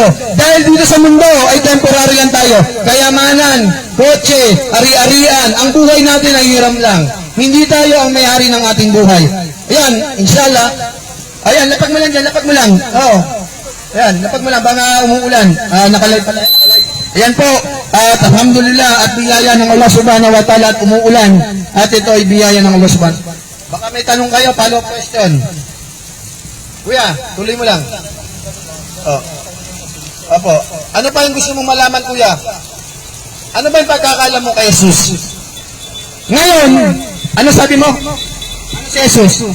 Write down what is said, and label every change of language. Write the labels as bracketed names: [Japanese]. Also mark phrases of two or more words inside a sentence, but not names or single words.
[Filipino] Dahil dito sa mundo ay temporary lang tayo. Kayamanan, kotse, ari-arian. Ang buhay natin ay hiram lang. Hindi tayo ang may-ari ng ating buhay. Ayan, inshallah. Ayan, lapag mo lang dyan, lapag mo lang. Oo. Ayan, lapag mo lang, baka umuulan. Nakalive pala. Ayan po, at alhamdulillah, at biyaya ng Allah [Arabic] سبحانه وتعالى [Filipino] at umuulan. At ito ay biyaya ng Allah [Arabic] سبحانه وتعالى. [Filipino] Baka may tanong kayo, [English] follow-up question. [Filipino] Kuya, tuloy mo lang. Opo. Ano pa yung gusto mong malaman, kuya? Ano ba yung pagkakaalam mo kay Jesus? Ngayon, ano sabi mo? Ano si Jesus?